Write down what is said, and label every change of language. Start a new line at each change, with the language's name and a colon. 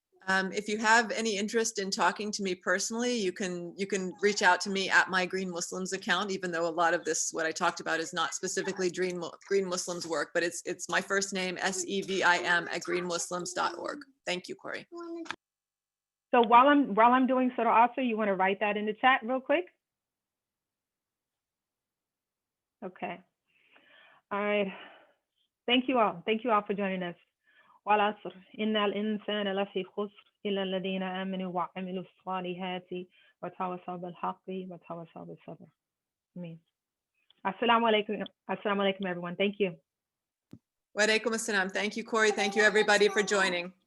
English: If you have any interest in talking to me personally, you can reach out to me at my Green Muslims account, even though a lot of this, what I talked about, is not specifically Green Muslims work, but it's my first name, SEVIM @greenmuslims.org. Thank you, Corey. So while I'm doing Surah Asa, you want to write that in the chat real quick? Okay. All right. Thank you all. Thank you all for joining us.
Arabic: والعصر إن الإنسان لفي خسر إلا الذين آمنوا وعملوا الصالحات وتواصوا بالحق وتواصوا بالصبر.
English: Amen. Assalamu alaikum. Assalamu alaikum, everyone. Thank you. Wa alaikum assalam. Thank you, Corey. Thank you, everybody, for joining.